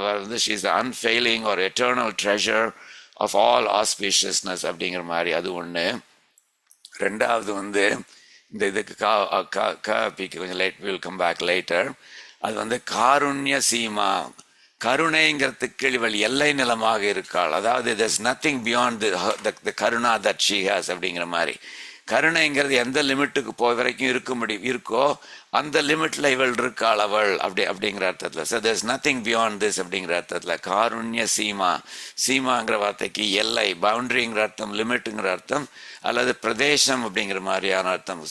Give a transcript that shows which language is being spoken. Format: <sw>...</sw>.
<ta>அவர் வந்து</ta> <en>she is the unfailing or eternal treasure of all auspiciousness</en> <ta>அப்படிங்கிற மாதிரி அது ஒன்று. ரெண்டாவது வந்து இந்த இதுக்கு காப்பிக்கு கொஞ்சம் late,</ta> <en>Will come back later.</en> <ta>அது வந்து காருண்ய சீமா, கருணைங்கிறதுக்கு இவள் எல்லை நிலமாக இருக்காள். அதாவது</ta> <en>there's nothing beyond the கருணா that she has</en> <ta>அப்படிங்கிற மாதிரி. கருணைங்கிறது எந்த லிமிட்டுக்கு போய் வரைக்கும் இருக்கோ அந்த லிமிட்ல இவள் இருக்காள் அவள் அப்படிங்கிற அர்த்தத்துல. So</ta> <en>there's nothing beyond this</en> <ta>அப்படிங்கிற அர்த்தத்துல காருண்ய சீமா. சீமாங்கிற வார்த்தைக்கு எல்லை, பவுண்டரிங்கிற அர்த்தம், லிமிட்டுங்கிற அர்த்தம், அல்லது பிரதேசம் அப்படிங்கிற மாதிரியான அர்த்தம்.</ta>